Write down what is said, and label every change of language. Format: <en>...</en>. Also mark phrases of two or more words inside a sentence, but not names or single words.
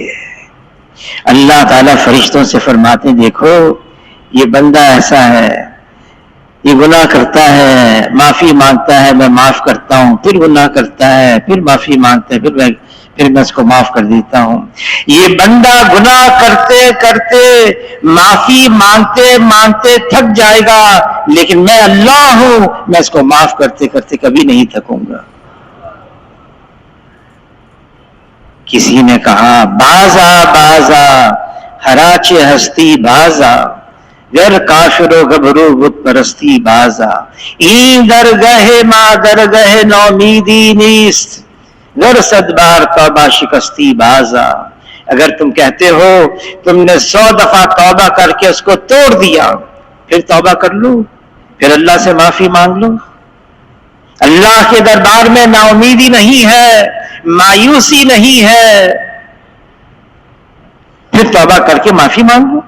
<ur>اللہ تعالیٰ فرشتوں سے فرماتے ہیں دیکھو یہ بندہ ایسا ہے، یہ گناہ کرتا ہے، معافی مانگتا ہے میں معاف کرتا ہوں، پھر گناہ کرتا ہے، پھر معافی مانگتا ہے، پھر میں اس کو معاف کر دیتا ہوں۔ یہ بندہ گناہ کرتے کرتے معافی مانگتے مانگتے تھک جائے گا، لیکن میں اللہ ہوں، میں اس کو معاف کرتے کرتے کبھی نہیں تھکوں گا۔</ur> <fa>کسی نے کہا بازا بازا ہراچ ہستی بازا، گر کافر و گبرو بت پرستی بازا، این درگہ ما درگہ نومیدی نیست، گر صد بار توبہ شکستی بازا۔</fa> <ur>اگر تم کہتے ہو تم نے 100 دفعہ توبہ کر کے اس کو توڑ دیا، پھر توبہ کر لو، پھر اللہ سے معافی مانگ لو۔ اللہ کے دربار میں نا امیدی نہیں ہے، مایوسی نہیں ہے، پھر توبہ کر کے معافی مانگ لو۔</ur>